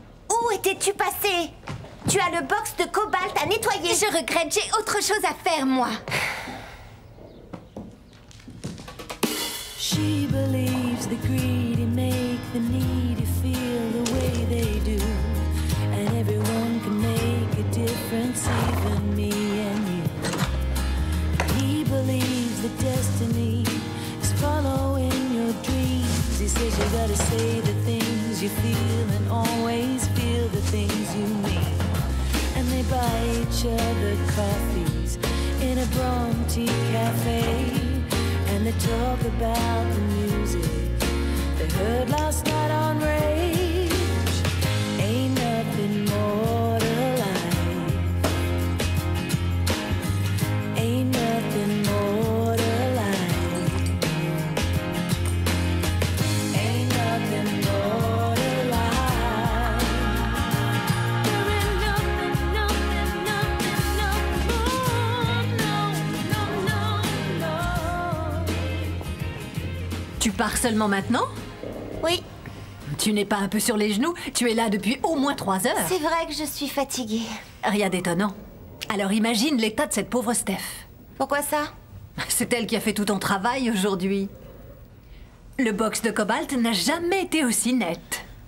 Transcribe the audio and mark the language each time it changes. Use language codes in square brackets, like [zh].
[fr] Où étais-tu passé? Tu as le box de Cobalt à nettoyer. Je regrette, j'ai autre chose à faire, moi. [en] She believes the greedy make the needy feel the way they do. And everyone can make a difference, even me and you. He believes that destiny is following your dreams. He says you gotta say the things you feel and always feel the things you mean. And they buy each other coffees in a Bronte cafe. And they talk about the music Heard last night on Rage, ain't nothing more to life. Ain't nothing more to life. Ain't nothing more to life. There ain't nothing, nothing, nothing, nothing more. No, no, no, no. [fr] Tu pars seulement maintenant? Oui, Tu n'es pas un peu sur les genoux? Tu es là depuis au moins 3 heures. c'est vrai que je suis fatiguée. Rien d'étonnant. Alors imagine l'état de cette pauvre Steph. Pourquoi ça? C'est elle qui a fait tout ton travail aujourd'hui. Le box de cobalt n'a jamais été aussi net.